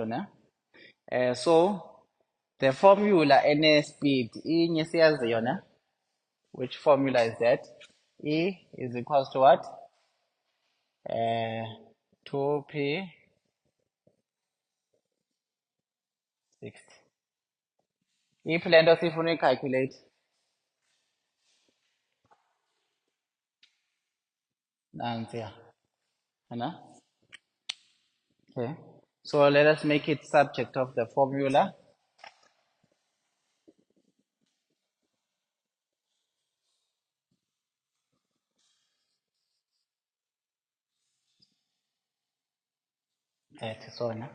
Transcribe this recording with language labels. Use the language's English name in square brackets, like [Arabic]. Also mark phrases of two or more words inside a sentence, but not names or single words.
[English] So the formula any speed [Xhosa] inye siyaziyo ne, [English] which formula is that? E is equals to what? 2p 60. [Xhosa] If le nto sifuna uyicalculate nansiya, [English] okay, so let us make it subject of the formula. That is all.